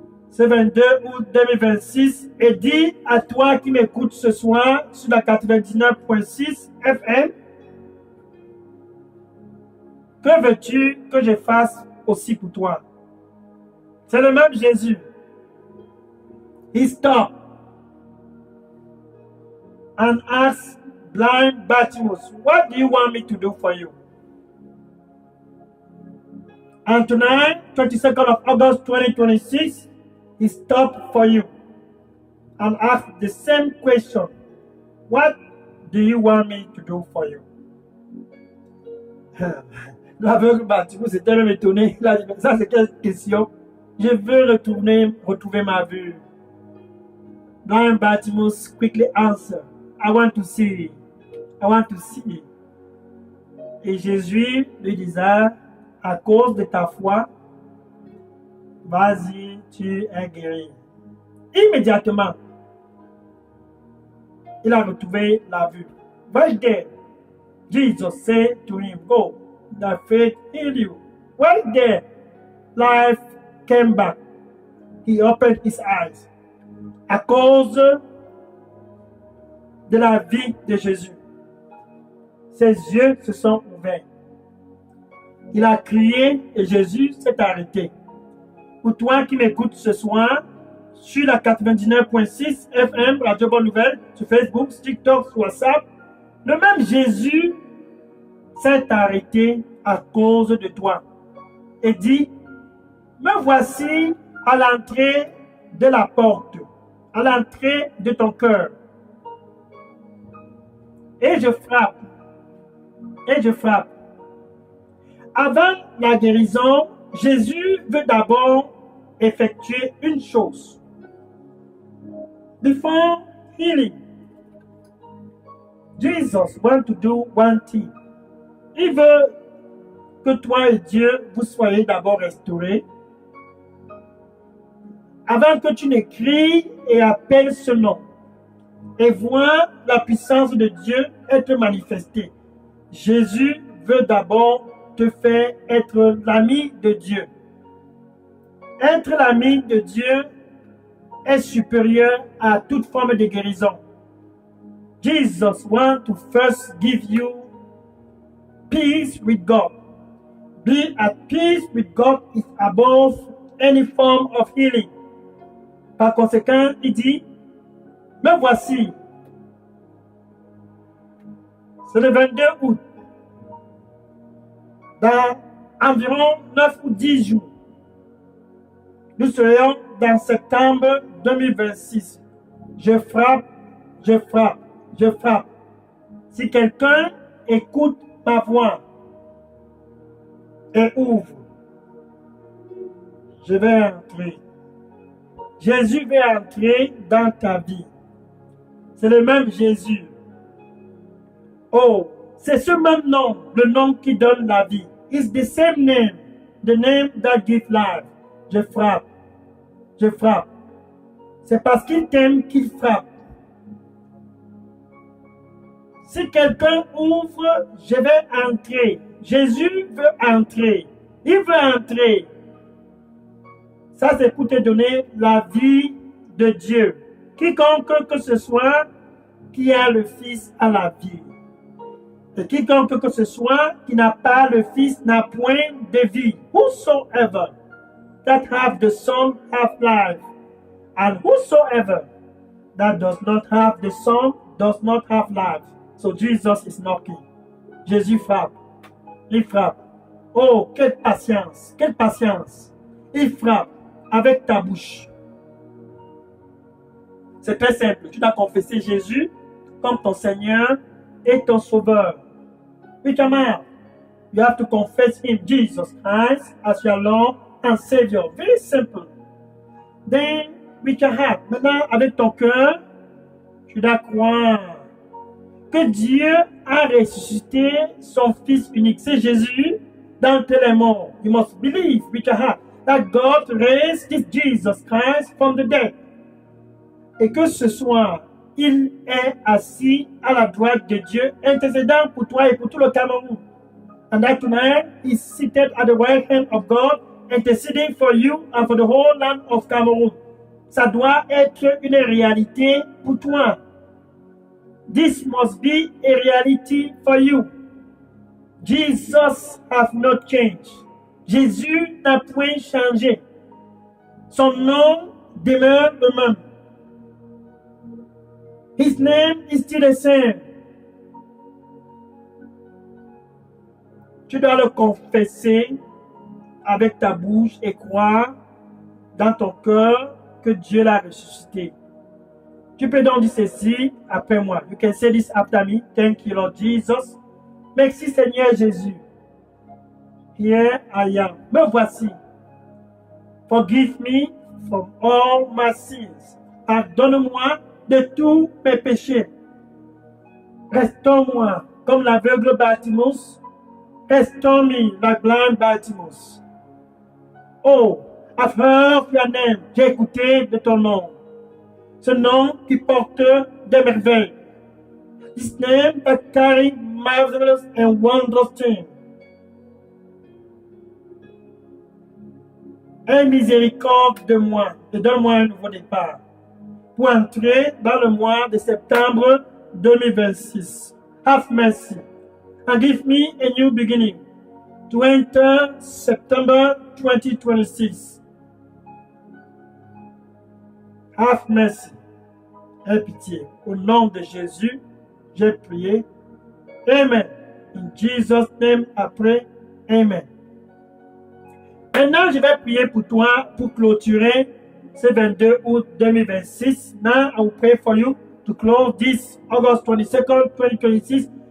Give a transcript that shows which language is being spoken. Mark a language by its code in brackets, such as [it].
[fr] Ce 22 août 2026 et dit à toi qui m'écoutes ce soir sur la 99.6 FM, que veux-tu que je fasse aussi pour toi? C'est le même Jésus. [en] He stopped and asked blind Bartimaeus, what do you want me to do for you? And tonight, 22nd of August 2026, he stopped for you and asked the same question. What do you want me to do for you? [fr] L'aveugle Bartimaeus était même étonné. Il a dit, ça c'est quelle question? Je veux retrouver ma vue. [en] Blind Bartimaeus quickly answered, I want to see. I want to see. [fr] Et Jésus lui disait, à cause de ta foi, vas-y, tu es guéri. Immédiatement, il a retrouvé la vue. [en] Right there, Jesus said to him, go, thy faith healed you. Right there, life came back. He opened his eyes. [fr] À cause de la vie de Jésus, ses yeux se sont ouverts. Il a crié et Jésus s'est arrêté. Pour toi qui m'écoutes ce soir, sur la 99.6 FM, Radio Bonne Nouvelle, sur Facebook, TikTok, sur WhatsApp, le même Jésus s'est arrêté à cause de toi et dit, me voici à l'entrée de la porte, à l'entrée de ton cœur. Et je frappe. Et je frappe. Avant la guérison, Jésus veut d'abord effectuer une chose. [en] Before healing, Jesus wants to do one thing. [fr] Il veut que toi et Dieu, vous soyez d'abord restaurés. Avant que tu n'écris et appelles ce nom et vois la puissance de Dieu être manifestée. Jésus veut d'abord te faire être l'ami de Dieu. Être l'ami de Dieu est supérieur à toute forme de guérison. [en] Jesus wants to first give you peace with God. Be at peace with God is above any form of healing. [fr] Par conséquent, il dit, me voici. C'est le 22 août. Dans environ 9 ou 10 jours, nous serions dans septembre 2026. Je frappe, je frappe, je frappe. Si quelqu'un écoute ma voix et ouvre, je vais entrer. Jésus va entrer dans ta vie. C'est le même Jésus. Oh, c'est ce même nom, le nom qui donne la vie. [en] It's the same name, the name that gives life. [fr] Je frappe. Je frappe. C'est parce qu'il t'aime qu'il frappe. Si quelqu'un ouvre, je vais entrer. Jésus veut entrer. Il veut entrer. Ça, c'est pour te donner la vie de Dieu. Quiconque que ce soit qui a le Fils a la vie. Et quiconque que ce soit qui n'a pas le Fils n'a point de vie. [en] Whosoever that have the Son have life. And whosoever that does not have the Son does not have life. So Jesus is knocking. [fr] Jésus frappe. Il frappe. Oh, quelle patience. Quelle patience. Il frappe avec ta bouche. C'est très simple. Tu dois confesser Jésus comme ton Seigneur et ton Sauveur. [en] With your mouth, you have to confess Him, Jesus Christ, as your Lord and Savior. Very simple. Then, with your heart, [fr] maintenant, avec ton cœur, tu dois croire que Dieu a ressuscité son Fils unique. C'est Jésus d'entre les morts. [en] You must believe with your heart that God raised this Jesus Christ from the dead. [fr] Et que ce soir, il est assis à la droite de Dieu, intercédant pour toi et pour tout le Cameroun. [en] And that tonight, he's seated at the right hand of God, interceding for you and for the whole land of Cameroon. [fr] Ça doit être une réalité pour toi. [en] This must be a reality for you. Jesus has not changed. [fr] Jésus n'a point changé. Son nom demeure le même. [en] His name is still the same. [fr] Tu dois le confesser avec ta bouche et croire dans ton cœur que Dieu l'a ressuscité. Tu peux donc dire ceci après moi. [en] You can say this after me. Thank you, Lord Jesus. [fr] Merci, Seigneur Jésus. [en] Here I am. [fr] Me voici. [en] Forgive me from all my sins. [fr] Pardonne-moi de tous mes péchés. Restaure-moi comme l'aveugle Bartimus. Restaure-moi la blind Bartimus. Oh, afin Fianem, j'ai écouté de ton nom. Ce nom qui porte des merveilles. [en] This name that carries marvelous and wondrous things. [fr] Aie miséricorde de moi et donne-moi un nouveau départ pour entrer dans le mois de septembre 2026. [en] Have mercy and give me a new beginning to enter September 2026. Have mercy. [fr] Aie pitié. Au nom de Jésus, j'ai prié. Amen. [en] In Jesus' name, I pray. Amen. [fr] Maintenant, je vais prier pour toi pour clôturer ce 22 août 2026. [en] Now, I will pray for you to close this August 22nd, 2026.